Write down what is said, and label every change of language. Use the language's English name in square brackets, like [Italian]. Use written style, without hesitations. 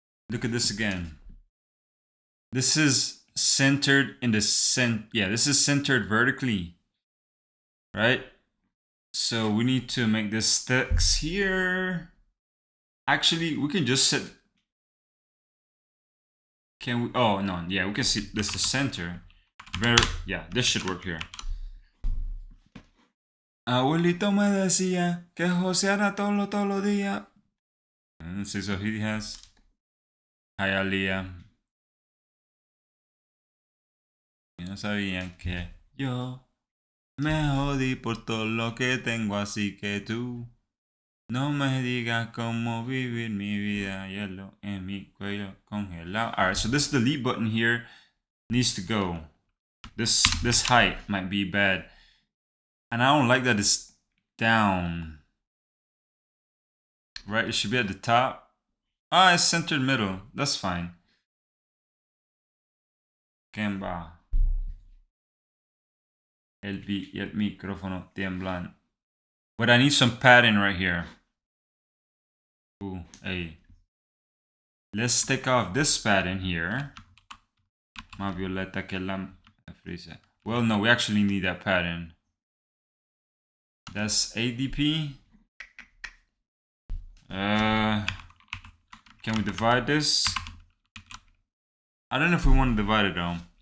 [English] Look at this again. This is centered in the yeah, this is centered vertically, right? So we need to make this text here. Actually, we can just set. Can we? Oh no, yeah, we can see this is the center. Yeah, this should work here. [Spanish] Abuelito me decía que joseara todos los días. [English] And so he has. Hi, Aliyah. [Spanish] Y no sabían que yo me jodí por todo lo que tengo, así que tú no me digas cómo vivir mi vida, hielo en mi cuello congelado. [English] Alright, so this delete button here needs to go. This height might be bad. And I don't like that it's down. Right, it should be at the top. Ah, it's centered middle. That's fine. Kemba. [Spanish] El micrófono tiemblan. [English] But I need some padding right here. Ooh, hey. Let's take off this padding here. [Spanish] Más violeta que la frisa. [English] Well, no, we actually need that padding. That's ADP. Can we divide this? I don't know if we want to divide it though.